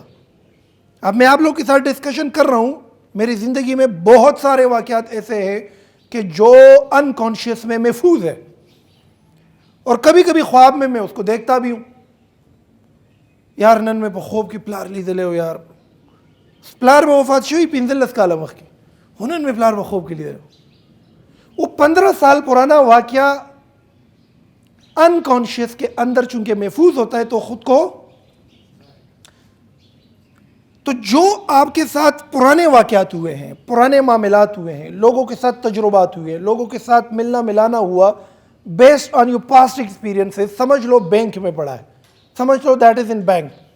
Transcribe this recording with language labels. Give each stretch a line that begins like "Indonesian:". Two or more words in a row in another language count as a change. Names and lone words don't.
Urdu: اب میں آپ لوگ کے ساتھ ڈسکشن کر رہا ہوں, میری زندگی میں بہت سارے واقعات ایسے ہیں کہ جو انکانشیس میں محفوظ ہے, اور کبھی کبھی خواب میں میں اس کو دیکھتا بھی ہوں.
Pashto: یار نن میں خوب کی پلار لی دلے ہو, یار پلار میں وفات شوی 15 کالا مخ کی ہنن میں پلار میں خوب کی لی دلے ہو.
Urdu: وہ 15 سال پرانا واقعہ انکانشیس کے اندر چونکہ محفوظ ہوتا ہے تو خود کو, تو جو آپ کے ساتھ پرانے واقعات ہوئے ہیں, پرانے معاملات ہوئے ہیں, لوگوں کے ساتھ تجربات ہوئے ہیں, لوگوں کے ساتھ ملنا ملانا ہوا
English: based on your past experiences,
Urdu: سمجھ لو بینک میں پڑا ہے, سمجھ لو
English: that is in bank.